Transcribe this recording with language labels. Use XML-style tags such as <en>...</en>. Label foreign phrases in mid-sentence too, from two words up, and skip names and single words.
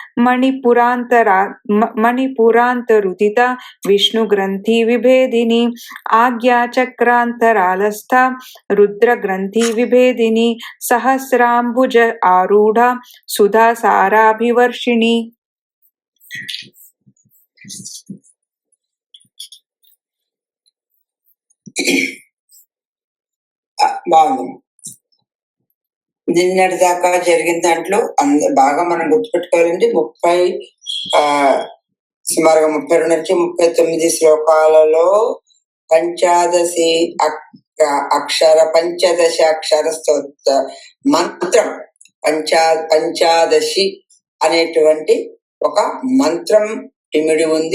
<sa>मणिपुरांतरुदिता विष्णु ग्रंथि विभेदिनी आज्ञा चक्रांतरालस्था रुद्र ग्रंथि विभेदिनी सहस्रांबुज आरूढ़ा सुधा साराभिवर्षिणी.</sa> <te>బాగుంది. నిన్నటి దాకా జరిగిన దాంట్లో బాగా మనం గుర్తుపెట్టుకోవాలంటే సుమారుగా 32 నుంచి 39 శ్లోకాలలో పంచదశ అక్షర స్తోత్ర మంత్రం పంచాదశి అనేటువంటి ఒక మంత్రం ఇమిడి ఉంది.</te>